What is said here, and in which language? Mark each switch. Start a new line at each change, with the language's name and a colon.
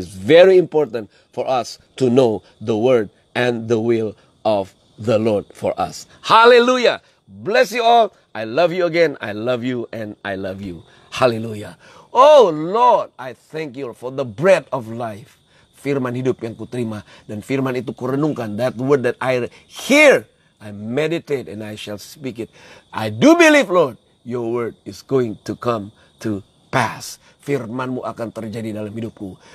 English: Is very important for us to know the word and the will of the Lord for us. Hallelujah. Bless you all. I love you again. I love you and I love you. Hallelujah. Oh Lord, I thank you for the bread of life.
Indonesian: Firman hidup yang kuterima dan firman itu kurenungkan.
English: That word that I hear, I meditate and I shall speak it. I do believe, Lord, your word is going to come to pass.
Indonesian: Firmanmu akan terjadi dalam hidupku.